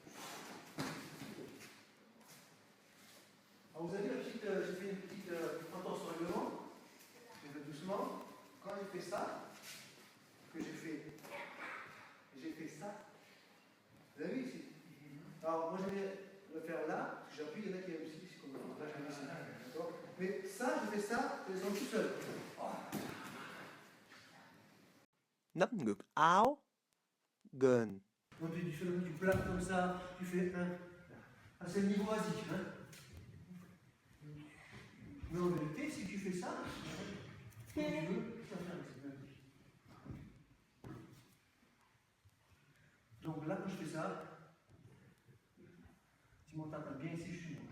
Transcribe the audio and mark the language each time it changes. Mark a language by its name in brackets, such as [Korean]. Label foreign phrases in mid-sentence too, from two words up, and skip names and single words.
[French] Alors vous avez j'ai fait une petite entorse sur le règlement, je fais doucement. Quand il fait ça, que j'ai fait ça, vous avez vu ici? Alors moi je vais le faire là, j'appuie, il y en a qui aiment aussi, comme là je vais ici. D'accord? Mais ça, je fais ça, je les tout seul. [Vietnamese] Nấp ngược áo, gần. [French] Donc tu fais du plat comme ça, tu fais un. Ah, c'est le niveau basique. Hein? Mais en vérité, si tu fais ça, comme tu veux, ça fait un petit. Donc là, quand je fais ça, si mon tape bien ici, je suis bon.